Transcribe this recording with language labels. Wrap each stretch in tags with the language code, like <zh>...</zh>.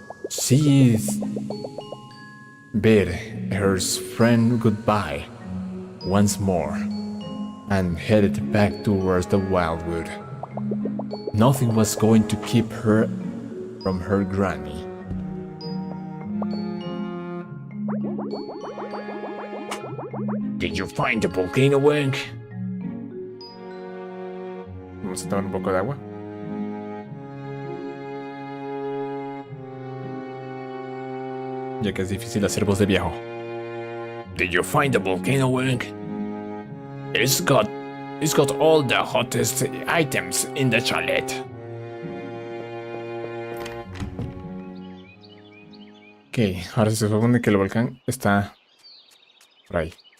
<en>She bid her friend goodbye once more and headed back towards the wildwood. Nothing was going to keep her from her granny. Did you find the volcano, Wink?</en> <es>Vamos a tomar un poco de agua. Ya que es difícil hacer voz de viejo.</es> <en>Did you find the volcano, Wink? It's got all the hottest items in the chalet.</en> <es>Ok, ahora se supone que el volcán está por ahí.</es>